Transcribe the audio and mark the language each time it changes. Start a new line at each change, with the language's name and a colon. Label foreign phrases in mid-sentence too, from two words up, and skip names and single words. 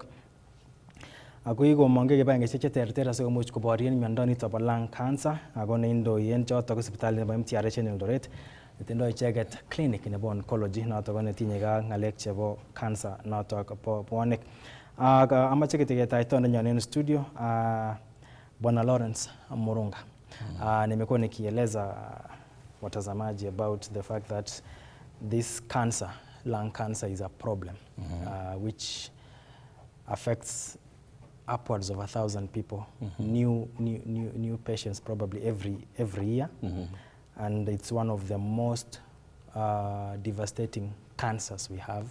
Kalenjin: Ako kikomong'e kibagengeisiek cheterter asikomuch koborien miondo nito bo lung cancer ako neindoi en choto ko sipitalit nebo Mtrh en Eldoret netindoi icheket clinic nebo oncology noto ko netinye ak ng'alek chebo cancer noto bo bwonek. Ak amache ketiketaitondenyon en studio Bwana Lawrence Murunga.
Swahili: Nimekuwa nikieleza watazamaji
English: about the fact that this cancer, lung cancer, is a problem which affects upwards of 1,000 people, new patients probably every year, and it's one of the most devastating cancers we have.